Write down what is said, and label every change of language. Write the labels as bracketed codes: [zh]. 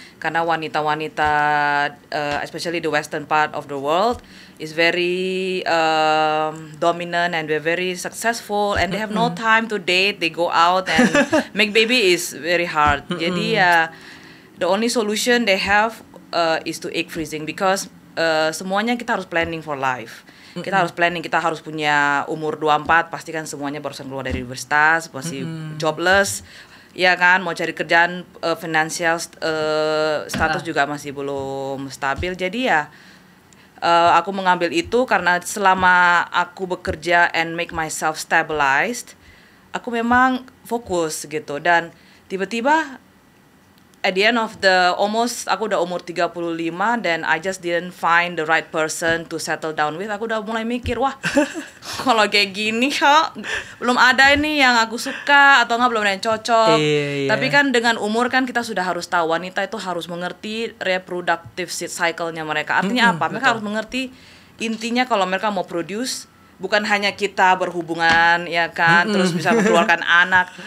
[id] Karena wanita-wanita, [en] especially the western part of the world, is very dominant and they're very successful and they have no time to date. They go out and make baby is very hard. [id] Jadi [en] the only solution they have is to egg freezing because [id] semuanya kita harus [en] planning for life. [id] Kita harus planning, kita harus punya umur 24, pasti kan semuanya barusan keluar dari universitas, masih jobless, ya kan, mau cari kerjaan, financial status juga masih belum stabil. Jadi ya aku mengambil itu karena selama aku bekerja [en] and make myself stabilized, [id] aku memang fokus gitu. Dan tiba-tiba [en] at the end of [id] aku udah umur 35 dan [en] I just didn't find the right person to settle down with. [id] Aku udah mulai mikir, wah kalau kayak gini belum ada ini yang aku suka atau belum ada yang cocok. Tapi kan dengan umur kan kita sudah harus tahu wanita itu harus mengerti reproductive cycle-nya mereka. Artinya apa? Mereka harus mengerti intinya kalau mereka mau produce, bukan hanya kita berhubungan ya kan, terus bisa mengeluarkan anak.